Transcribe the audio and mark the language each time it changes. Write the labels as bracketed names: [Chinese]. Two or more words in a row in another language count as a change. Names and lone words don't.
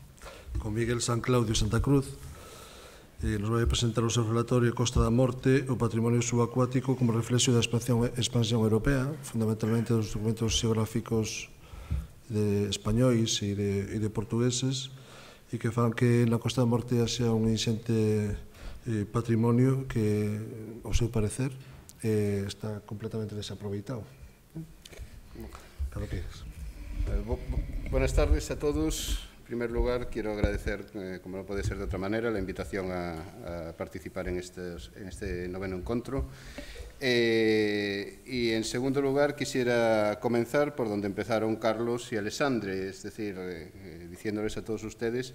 [Galician] Con Miguel San Claudio Santa Cruz. Nos vai presentar o seu relatorio Costa da Morte, o patrimonio subacuático como reflexo da expansión europea, fundamentalmente dos documentos xeográficos españois e de portugueses, e que fan que na Costa da Morte xa un inxente patrimonio que, ao seu parecer, está completamente desaproveitado. Cando queiras. [Spanish] Buenas tardes a todos. En primer lugar, quiero agradecer, como no puede ser de otra manera, la invitación a participar en este noveno encuentro. Y en segundo lugar, quisiera comenzar por donde empezaron Carlos y Alessandre, es decir, diciéndoles a todos ustedes